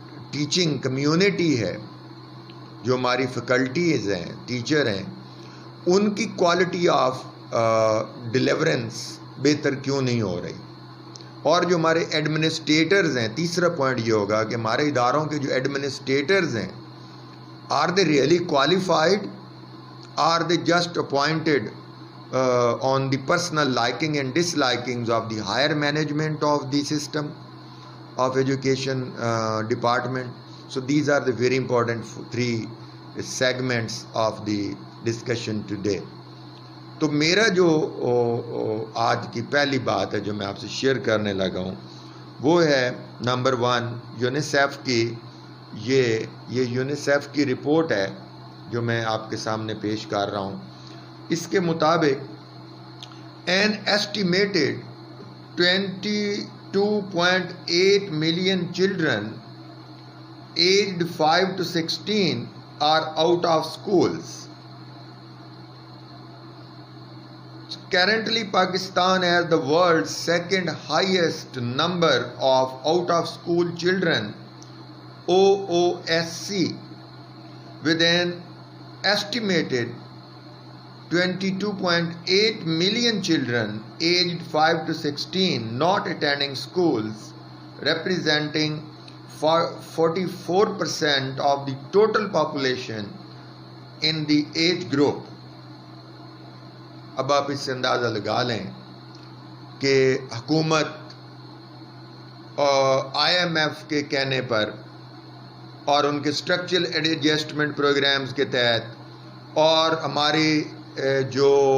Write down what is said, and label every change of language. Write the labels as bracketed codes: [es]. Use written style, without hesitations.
[ur] Teaching community ہے، جو ہماری فیکلٹیز ہیں، ٹیچر ہیں، ان کی کوالٹی آف ڈیلیورنس بہتر کیوں نہیں ہو رہی، اور جو ہمارے ایڈمنسٹریٹرز ہیں، تیسرا پوائنٹ یہ ہوگا کہ ہمارے اداروں کے جو ایڈمنسٹریٹرز ہیں، [en] Are they really qualified, are they just appointed on the personal liking and dislikings of the higher management of the system of education department. So these are the very important three segments of the discussion today. [ur] تو میرا جو آج کی پہلی بات ہے جو میں آپ سے شیئر کرنے لگا ہوں وہ ہے نمبر 1 یونیسیف کی یہ یونیسیف کی رپورٹ ہے جو میں آپ کے سامنے پیش کر رہا ہوں۔ اس کے مطابق [en] an estimated 22.8 million children aged 5 to 16 are out of schools. Currently, Pakistan has the world's second highest number of out of school children, OOSC, with an estimated 22.8 million children aged 5 to 16 not attending schools, representing 44% of the total population in the age group. [ur] اب آپ اس سے اندازہ لگا لیں کہ حکومت IMF کے کہنے پر اور ان کے اسٹرکچرل ایڈجسٹمنٹ پروگرامز کے تحت اور ہماری جو